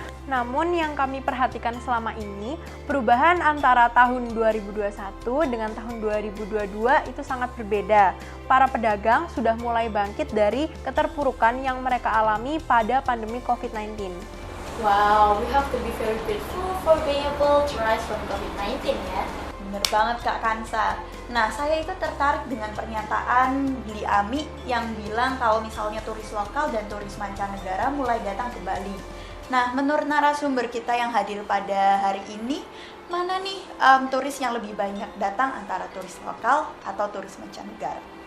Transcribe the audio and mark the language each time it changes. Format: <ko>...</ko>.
<id>Namun yang kami perhatikan selama ini, perubahan antara tahun 2021 dengan tahun 2022 itu sangat berbeda. Para pedagang sudah mulai bangkit dari keterpurukan yang mereka alami pada pandemi COVID-19.</id> <en>Wow, we have to be very grateful for being able to rise from COVID-19 ya.</en> <id>Bener banget Kak Kansa. Nah, saya itu tertarik dengan pernyataan Bli Ami yang bilang kalau misalnya turis lokal dan turis mancanegara mulai datang ke Bali. Nah, menurut narasumber kita yang hadir pada hari ini, mana nih turis yang lebih banyak datang antara turis lokal atau turis mancanegara?</id>